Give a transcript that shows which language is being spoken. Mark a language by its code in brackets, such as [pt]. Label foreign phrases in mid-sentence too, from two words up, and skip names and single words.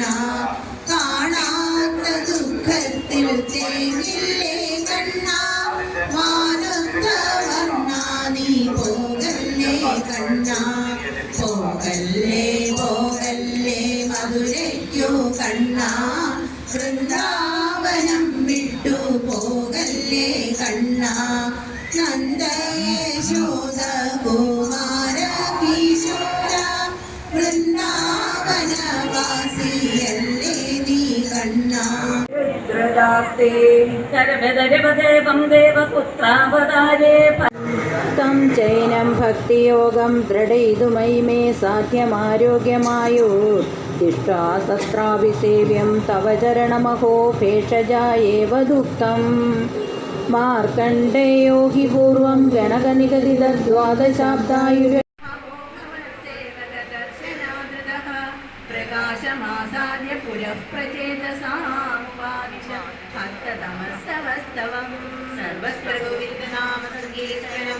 [ml] കാണാത്ത ദുഃഖത്തിൽ തേങ്ങില്ലേ കണ്ണ മാനത്ത വർണ്ണ നീ പോകല്ലേ കണ്ണ പോകല്ലേ പോകല്ലേ മധുരയ്ക്കു കണ്ണ വൃന്ദാവനം വിട്ടു പോകല്ലേ കണ്ണ നന്ദയശോദ കുമാര കിശോര വൃന്ദാവനവാസിയല്ലേ നീ കണ്ണ [sa] तं चैनं भक्तियोगं दृढयितुमयि मे साध्यमारोग्यमायु दिष्ट्वा शस्त्राभिसेव्यं तव चरणमहो भेषजा एव दुःखं मार्कण्डेयो हि पूर्वं गणकनिगदितद्वादशाब्दायुः പ്രകാശമാസാദ്യ പുരഃ പ്രചേതസാമുപാദിശ ഭക്തതമസ്തവസ്തവം സർവത്ര ഗോവിന്ദനാമ സങ്കീർത്തനം